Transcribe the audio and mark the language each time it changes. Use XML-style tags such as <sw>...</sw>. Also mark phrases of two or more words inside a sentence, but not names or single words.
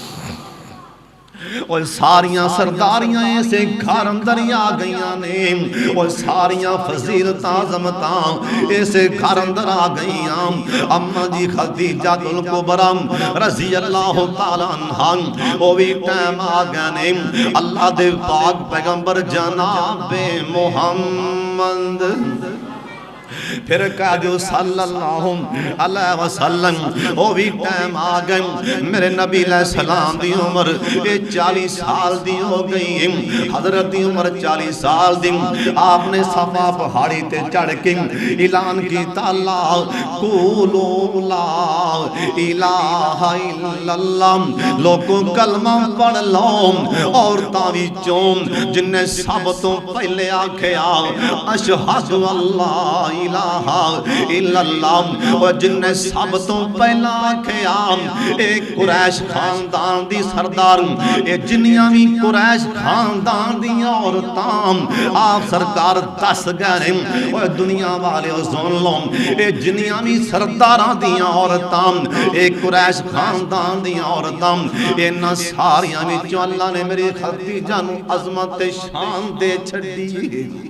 <pa>اور ساریاں سرداریاں ایسے گھر اندر ہی آ گئیاں نے اور ساریاں فضیلتاں زمتاں ایسے گھر اندر آ گئیاں. اما جی خدیجۃ الکبریٰ</pa> <ar>رضي الله تعالى عنها</ar> <pa>او بھی ٹائم آ گیا نے اللہ دے پاک پیغمبر جنابِ محمد فیر کہہ دو</pa> <ar>صلى الله عليه وسلم</ar> <pa>او بھی ٹائم آ گئے میرے نبی</pa> <ar>عليه السلام</ar> <pa>دی عمر یہ 40 سال دی ہو گئی. حضرت دی عمر 40 سال دی۔ آپنے صفا پہاڑی تے چڑھ کے اعلان کیتا</pa> <ar>لا قولوا لا إله إلا الله</ar> <pa>لوگوں کلمہ پڑھ لو. عورتاں وچوں جنے سب تو پہلے آکھیا</pa> <ar>أشهد أن لا إله إلا الله</ar> <pa>اور جنے سب تو پہلا آکھیا ایک قریش خاندان دی سردار یہ جنیاں بھی قریش خاندان دی عورتاں آپ سرکار دس گئے اور دنیا والے سن لو یہ جنیاں بھی سرداراں دی عورتاں ایک قریش خاندان دی عورتاں انہاں ساریاں وچوں اللہ نے میری خدیجہ نوں عظمت تے شان دے چھڈی.</pa>